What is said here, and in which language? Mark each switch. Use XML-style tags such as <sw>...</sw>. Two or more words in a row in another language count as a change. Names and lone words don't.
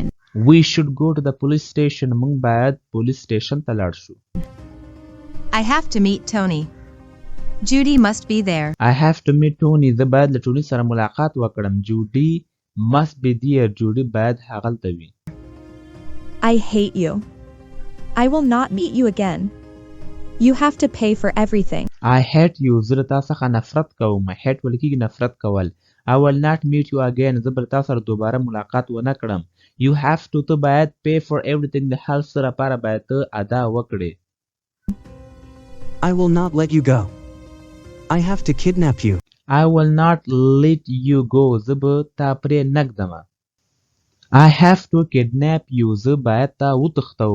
<en>We should go to the police station.</en> <ps>موږ باید پولیس سټیشن ته لاړ شو.</ps> <en>I have to meet Tony. Judy must be there. I have to meet Tony.</en> <ps>زه باید له ټوني سره ملاقات وکړم.</ps> <en>Judy must be there. Judy</en> <ps>باید هغلته وي.</ps> <en>I hate you. I will not meet you again. You have to pay for everything. I hate you.</en> <ps>زه له تا څخه نفرت کوم. hate ویل کېږي نفرت کول.</ps> <en>I will not meet you again.</en> <ps>زه به له تا سره دوباره ملاقات ونه کړم.</ps> <en>You have to.</en> <ps>ته باید</ps> <en>pay for everything.</en> <ps>د هر څه لپاره باید ته ادا وکړې.</ps> <en>I will not let you go. I have to kidnap you. I will not let you go.</en> <ps>زه به تا پرې نږدم.</ps> <en>I have to kidnap you.</en> <ps>زه باید تا وتښتوم.</ps>